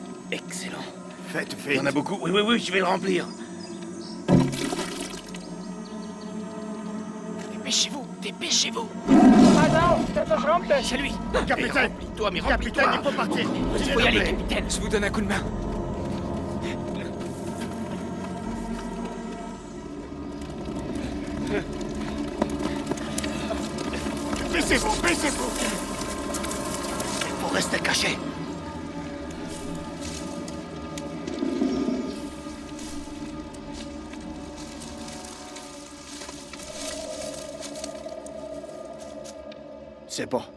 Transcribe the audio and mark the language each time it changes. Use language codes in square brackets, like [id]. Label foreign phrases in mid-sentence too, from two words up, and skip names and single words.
[fr] Excellent. Faites Il y vite. en a beaucoup. Oui, oui, oui, je vais le remplir. Dépêchez-vous, dépêchez-vous. [de] Pass auf, der verschrumpft es. [fr] C'est lui. Capitaine, Remplis-toi, mais capitaine, il remplis-toi. faut partir. Il S'il faut vous y aller, plaît. capitaine. Je vous donne un coup de main. Baissez-vous, baissez-vous. Il faut rester caché. C'est bon.